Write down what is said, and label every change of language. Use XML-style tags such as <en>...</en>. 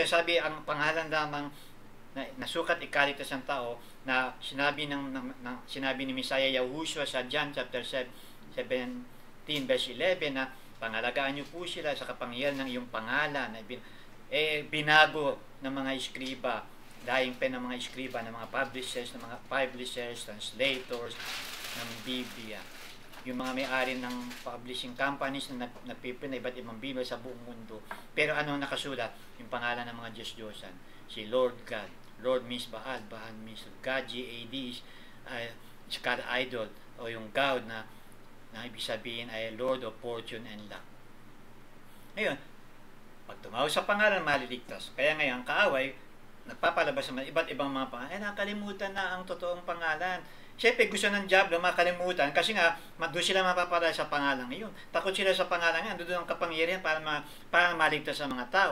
<tl>Sabi, ang pangalan lamang na sukat ikaligtas ng tao na sinabi ni Messiah Yahushua sa John chapter 17 verse 11 na pangalagaan niyo po sila sa kapangyarihan ng iyong pangalan na binago ng mga iskriba, daing pen ng mga iskriba, ng mga publishers, translators ng Biblia, yung mga may-ari ng publishing companies na nagpiprint na iba't ibang Biblia sa buong mundo. Pero ano nakasulat? Yung pangalan ng mga Diyos-Diyosan, si Lord God.</tl> <en>Lord means Baal, Baal means God, G-A-D is God idol, o yung God na ibig sabihin ay Lord of Fortune and Luck.</en> <tl>Ngayon, pag tumawag sa pangalan, maliligtas. Kaya ngayon, kaaway, nagpapalabas ng iba't ibang mga pangalan, nakalimutan na ang totoong pangalan. Siyempre, gusto ng Diablo makalimutan kasi nga, doon sila mapapalala sa pangalan ngayon. Takot sila sa pangalan ngayon, doon ang kapangyarihan para maligtas sa mga tao.</tl>